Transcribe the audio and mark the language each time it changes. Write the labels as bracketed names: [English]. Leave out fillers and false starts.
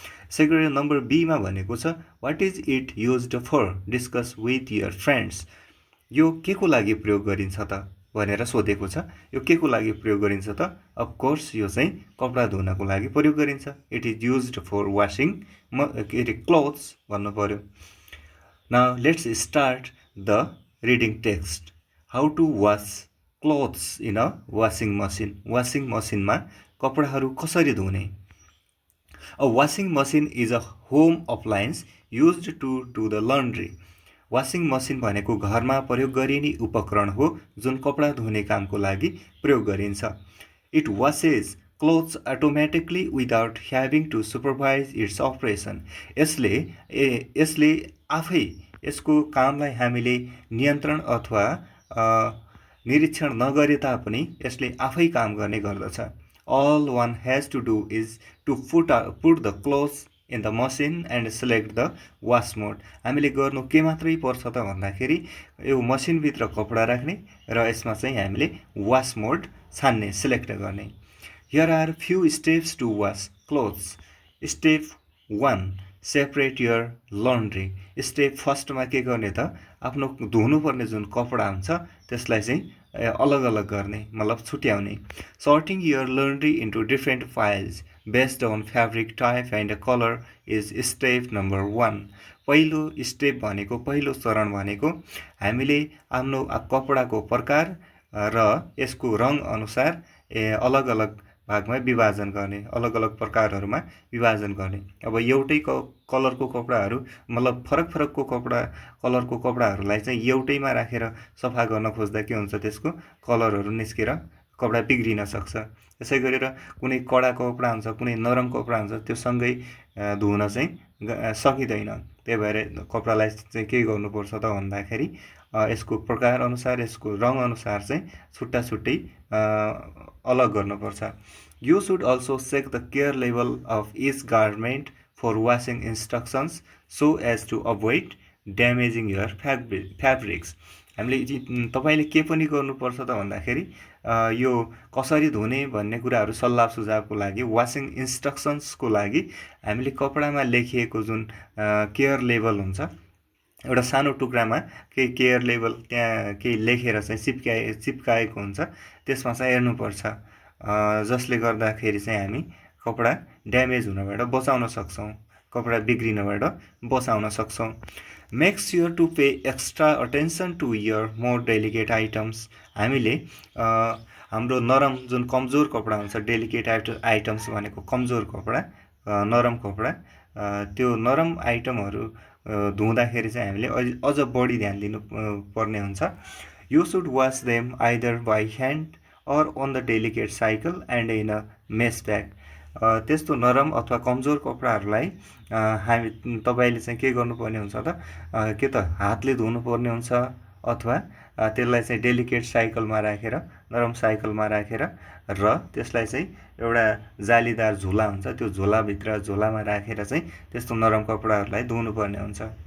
[Nepali] यसै गरी नम्बर बीमा भनेको छ [English] What is it used for, discuss with your friends. [Nepali] यो के को लागि प्रयोग गरिन्छ त भनेर सोधेको छ। यो के को लागि प्रयोग गरिन्छ त? अफकोर्स यो चाहिँ कपडा धुनको लागि प्रयोग गरिन्छ। [English] it is used for washing clothes [Nepali] भन्नु पर्यो। [English] Now let's start the reading text. How to wash clothes in a washing machine. [Nepali] Washing मसिनमा कपडाहरू कसरी धुने? [English] A washing machine is a home appliance used to do the laundry. [Nepali] Washing machine भनेको घरमा प्रयोग गरिने उपकरण हो जुन कपडा धुने कामको लागि प्रयोग गरिन्छ। [English] It washes clothes automatically without having to supervise its operation. [Nepali] यसले आफै यसको कामलाई हामीले नियन्त्रण अथवा निरीक्षण नगरे तापनि यसले आफै काम गर्ने गर्दछ। [English] All one has to do is to put the clothes in the machine and select the wash mode। [Nepali] हामीले गर्नु के मात्रै पर्छ त भन्दाखेरि यो मसिनभित्र कपडा राख्ने र यसमा चाहिँ हामीले वास मोड छान्ने, सिलेक्ट गर्ने। [English] Here are few steps to wash clothes। Step 1 separate your laundry। [Nepali] Step फर्स्टमा के गर्ने त? आफ्नो धुनुपर्ने जुन कपडा हुन्छ त्यसलाई चाहिँ अलग अलग गर्ने, मतलब छुट्याउने। [English] Sorting your laundry into different piles based on fabric type and color is step number 1। [Nepali] पहिलो स्टेप भनेको, पहिलो चरण भनेको हामीले आफ्नो कपडाको प्रकार र यसको रङ अनुसार अलग अलग भागमा विभाजन गर्ने, अलग अलग प्रकारहरूमा विभाजन गर्ने। अब एउटै कलरको कपडाहरू, मतलब फरक फरकको कलरको कपडाहरूलाई चाहिँ एउटैमा राखेर सफा गर्न खोज्दा के हुन्छ, त्यसको कलरहरू निस्केर कपडा बिग्रिन सक्छ। त्यसै गरेर कुनै कडा कपडा हुन्छ, कुनै नरम कपडा हुन्छ, त्यो सँगै धुन चाहिँ सकिँदैन। त्यही भएर कपडालाई चाहिँ के गर्नुपर्छ त भन्दाखेरि यसको प्रकार अनुसार, यसको रङ अनुसार चाहिँ छुट्टा छुट्टै अलग गर्नुपर्छ। [English] You should also check the care level of each garment for washing instructions so as to avoid damaging your fabrics। [Nepali] हामीले तपाईले के पनि गर्नुपर्छ त भन्दाखेरि यो कसरी धुने भन्ने कुराहरू सल्लाह सुझावको लागि, वासिङ इन्स्ट्रक्सन्सको लागि हामीले कपडामा लेखिएको जुन केयर लेभल हुन्छ, एउटा सानो टुक्रामा केही केयर लेभल त्यहाँ केही लेखेर चाहिँ चिप्काएको हुन्छ, त्यसमा चाहिँ हेर्नुपर्छ, जसले गर्दाखेरि चाहिँ हामी कपडा ड्यामेज हुनबाट बचाउन सक्छौँ, कपडा बिग्रिनबाट बचाउन सक्छौँ। [English] Make sure to pay extra attention to your more delicate items. [Nepali] हामीले हाम्रो नरम जुन कमजोर कपडा हुन्छ, डेलिकेट आइटम्स भनेको कमजोर कपडा, नरम कपडा, त्यो नरम आइटमहरू धुँदाखेरि चाहिँ हामीले अझ बढी ध्यान दिनु पर्ने हुन्छ। [English] You should wash them either by hand or on the delicate cycle and in a mesh bag। [Nepali] त्यस्तो नरम अथवा कमजोर कपडाहरूलाई हामी तपाईले चाहिँ के गर्नुपर्ने हुन्छ त, के त हातले धुनुपर्ने हुन्छ अथवा त्यसलाई चाहिँ डेलिकेट साइकलमा राखेर, नरम साइकलमा राखेर र त्यसलाई चाहिँ एउटा जालीदार झोला हुन्छ, त्यो झोलामा राखेर चाहिँ त्यस्तो नरम कपडाहरूलाई धुनुपर्ने हुन्छ।